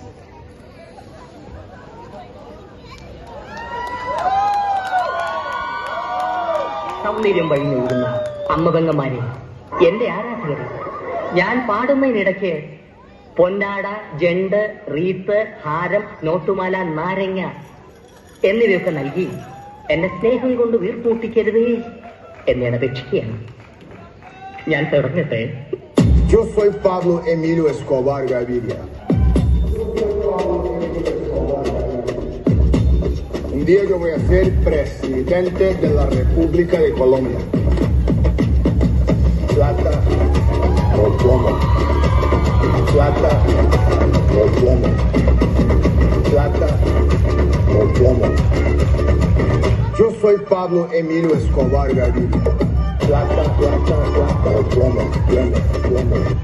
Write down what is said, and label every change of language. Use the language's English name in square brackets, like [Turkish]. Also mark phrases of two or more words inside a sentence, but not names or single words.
[Malayalam] സൗന്ദര്യം വഴി നേടുന്ന അമ്മപെങ്ങന്മാരെ, എന്റെ ആരാധകരെ, ഞാൻ പാടുന്നതിനിടയ്ക്ക് പൊന്നാട, ജണ്ട്, റീത്ത്, ഹാരം, നോട്ടുമാല, നാരങ്ങ എന്നിവയൊക്കെ നൽകി എന്നെ സ്നേഹം കൊണ്ട് വീർപ്പൂട്ടിക്കരുതേ എന്നെ അപേക്ഷിക്കുകയാണ്. ഞാൻ തുടങ്ങട്ടെ. [Spanish] Yo soy Pablo Emilio Escobar Gaviria. Un día yo voy a ser presidente de la República de Colombia. Plata o plomo. Plata o plomo. Plata o plomo. Yo soy Pablo Emilio Escobar Gaviria. Plata, plata, plata o plomo. Plomo, plomo.